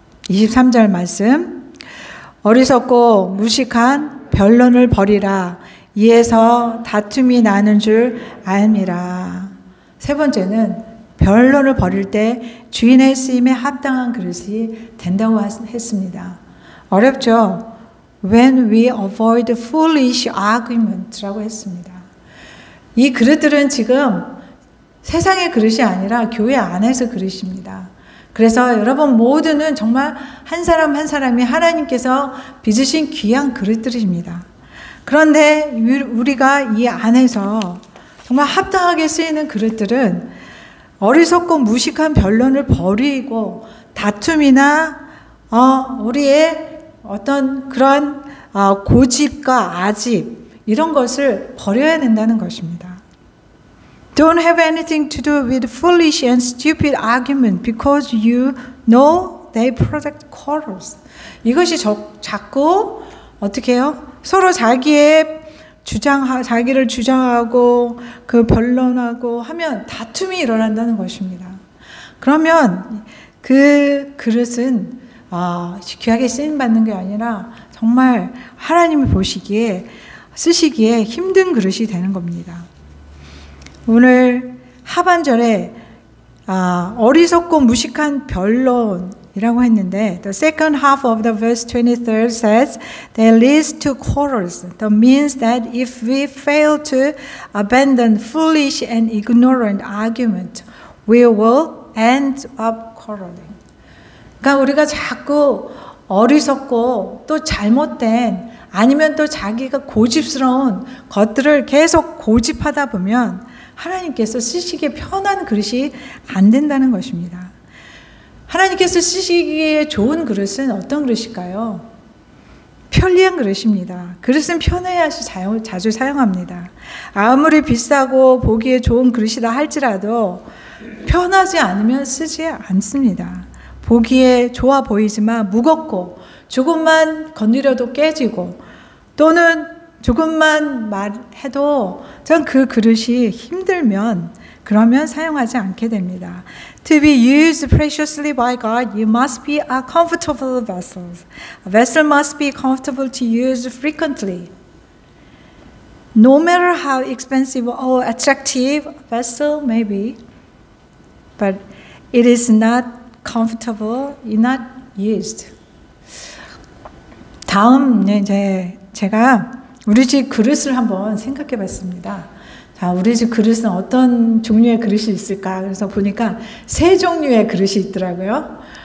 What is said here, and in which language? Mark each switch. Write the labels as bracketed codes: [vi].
[ko] 23절 말씀. 어리석고 무식한 변론을 버리라. 이에서 다툼이 나는 줄 알미라. 세 번째는 변론을 벌일 때 주인의 쓰임에 합당한 그릇이 된다고 했습니다. 어렵죠? [en] When we avoid foolish argument [ko] 라고 했습니다. 이 그릇들은 지금 세상의 그릇이 아니라 교회 안에서 그릇입니다. 그래서 여러분 모두는 정말 한 사람 한 사람이 하나님께서 빚으신 귀한 그릇들입니다. 그런데 우리가 이 안에서 정말 합당하게 쓰이는 그릇들은 어리석고 무식한 변론을 버리고 다툼이나 우리의 어떤 그런 고집과 아집 이런 것을 버려야 된다는 것입니다. [en] Don't have anything to do with foolish and stupid argument because you know they protect quarrels. [ko] 이것이 자꾸 어떻게 해요? 서로 자기를 주장하고 그 변론하고 하면 다툼이 일어난다는 것입니다. 그러면 그 그릇은 귀하게 쓰임받는 게 아니라 정말 하나님이 보시기에 쓰시기에 힘든 그릇이 되는 겁니다. 오늘 하반절에 어리석고 무식한 변론이라고 했는데 [en] the second half of the verse 23 says that leads to quarrels. That means that if we fail to abandon foolish and ignorant argument, we will end up quarreling. [ko] 그러니까 우리가 자꾸 어리석고 또 잘못된 아니면 또 자기가 고집스러운 것들을 계속 고집하다 보면 하나님께서 쓰시기에 편한 그릇이 안 된다는 것입니다. 하나님께서 쓰시기에 좋은 그릇은 어떤 그릇일까요? 편리한 그릇입니다. 그릇은 편해야지 자주 사용합니다. 아무리 비싸고 보기에 좋은 그릇이다 할지라도 편하지 않으면 쓰지 않습니다. 보기에 좋아 보이지만 무겁고 조금만 건드려도 깨지고 또는 조금만 말해도 전 그 그릇이 힘들면 그러면 사용하지 않게 됩니다. [en] To be used preciously by God, you must be a comfortable vessel. A vessel must be comfortable to use frequently. No matter how expensive or attractive a vessel may be, but it is not comfortable, it's not used. [ko] 다음 이제 제가 우리 집 그릇을 한번 생각해 봤습니다. 자, 우리 집 그릇은 어떤 종류의 그릇이 있을까? 그래서 보니까 3종류의 그릇이 있더라고요.